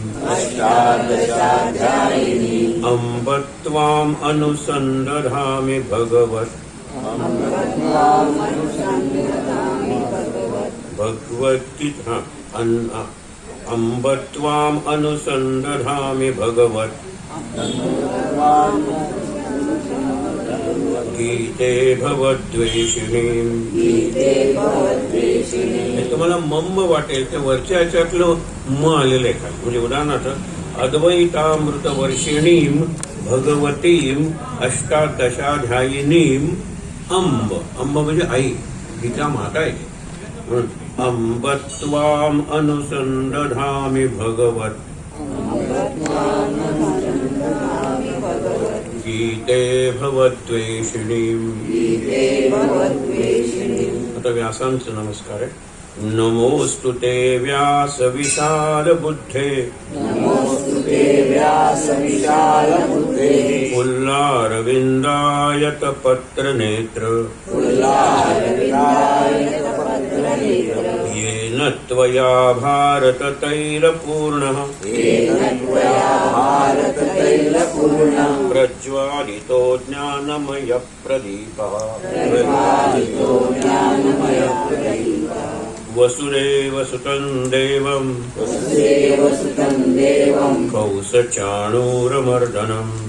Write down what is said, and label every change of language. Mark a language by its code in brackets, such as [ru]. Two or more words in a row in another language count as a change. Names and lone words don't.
[sa] अम्ब त्वाम् अनुसन्दधामि भगवद्गीता अम्ब त्वाम् अनुसन्दधामि भगवत् गीते भवद्वेषिणीं। [mr] तुम्हाला मम्म वाटेल ते वरच्या याच्यातलं म आलेलं आहे का, म्हणजे उदाहरणार्थ [sa] अद्वैतामृतवर्षिणीं भगवतीं अष्टादशाध्यायिनीं अम्ब। [mr] अम्ब म्हणजे आई, गीता माता आहे म्हणून [sa] अम्ब त्वाम् अनुसन्दधामि भगवत् गीते भवद्वेषिणीं। [mr] आता व्यासांचं नमस्कार आहे। [sa] नमोस्तु ते व्यास विशाल बुद्धे पुल्लारविन्दायत पत्र नेत्र येन त्वया भारत तैलपूर्णः प्रज्वालितो ज्ञानमय प्रदीपः वसुदेव सुतं देवं कौसचाणूरमर्दनं